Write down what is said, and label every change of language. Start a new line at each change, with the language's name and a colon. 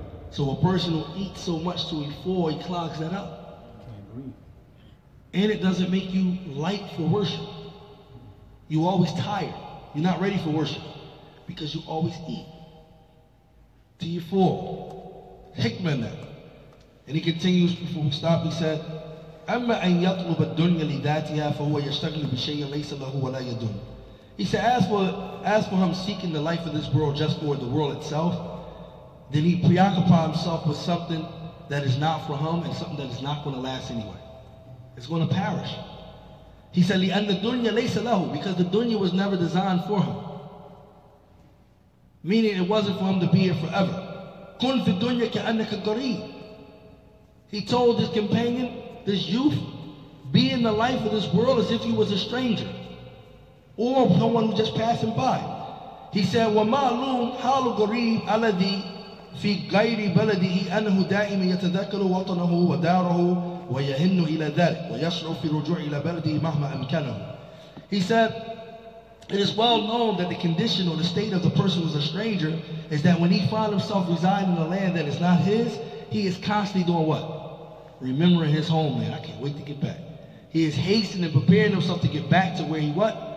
English: So a person who eats so much till he full, he clogs that up. Can't breathe. And it doesn't make you light for worship. You always tired. You're not ready for worship because you always eat till you're full. Hikmah in that. And he continues before we stop. He said,
Arabic: أما أن يطلب الدنيا لذاتها فهو يشتغل بشيء ليس له ولا يدن.
English: He said, as for him seeking the life of this world just for the world itself, then he preoccupies himself with something that is not for him and something that is not going to last anyway. It's going to perish. He said,
Arabic: لأن الدنيا ليس له,
English: because the dunya was never designed for him. Meaning it wasn't for him to be here forever.
Arabic: كن في الدنيا كأنك غريب.
English: He told his companion, this youth, be in the life of this world as if he was a stranger or someone who just passing by. He said,
Arabic: وَمَعْلُومْ حَالُ غَرِيبٍ الَّذِي في غير بلده أنه دائما يتذكر وطنه وداره ويهن إلى ذلك ويشعر في الرجوع إلى بلده مهما أمكنه.
English: He said, it is well known that the condition or the state of the person who is a stranger is that when he finds himself residing in a land that is not his, he is constantly doing what? Remembering his homeland. I can't wait to get back. He is hastening and preparing himself to get back to where he what?